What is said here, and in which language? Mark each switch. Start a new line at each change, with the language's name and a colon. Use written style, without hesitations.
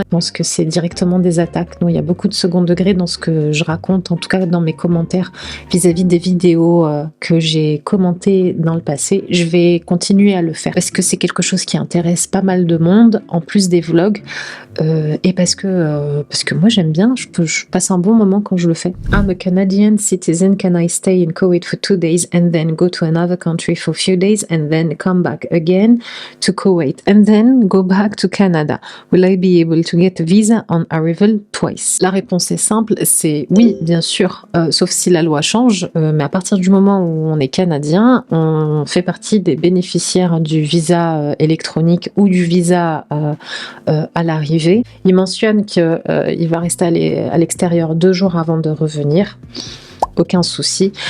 French: Je pense que c'est directement des attaques. Non, il y a beaucoup de second degré dans ce que je raconte, en tout cas dans mes commentaires vis-à-vis des vidéos que j'ai commentées dans le passé. Je vais continuer à le faire parce que c'est quelque chose qui intéresse pas mal de monde, en plus des vlogs, et parce que moi j'aime bien, je passe un bon moment quand je le fais.
English: I'm a Canadian citizen, can I stay in Kuwait for 2 days and then go to another country for a few days and then come back again to Kuwait and then go back to Canada? Will I be able to get a visa on arrival twice?
French: La réponse est simple, c'est oui, bien sûr, sauf si la loi change, mais à partir du moment où on est canadien, on fait partie des bénéficiaires du visa électronique ou du visa à l'arrivée. Il mentionne qu'il va rester à l'extérieur 2 jours avant de revenir. Aucun souci.